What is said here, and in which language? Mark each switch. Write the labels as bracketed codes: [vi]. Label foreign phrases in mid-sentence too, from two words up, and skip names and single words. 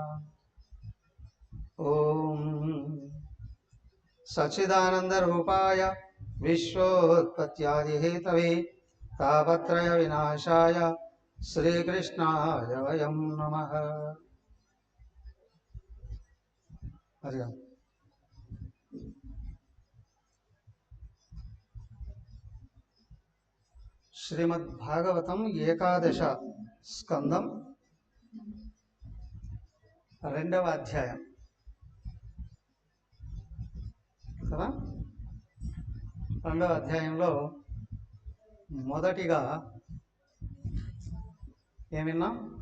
[sa] ओम सच्चिदानन्दरूपाय विश्वोत्पत्त्यादिहेतवे तापत्रय विनाशाय श्रीकृष्णाय वयं नमः। हरि ओम। [te] श्रीमद्भागवतं ఏకాదశ స్కందం 2వ అధ్యాయం కదా. 2వ అధ్యాయంలో మొదటిగా ఏమిన్నాం?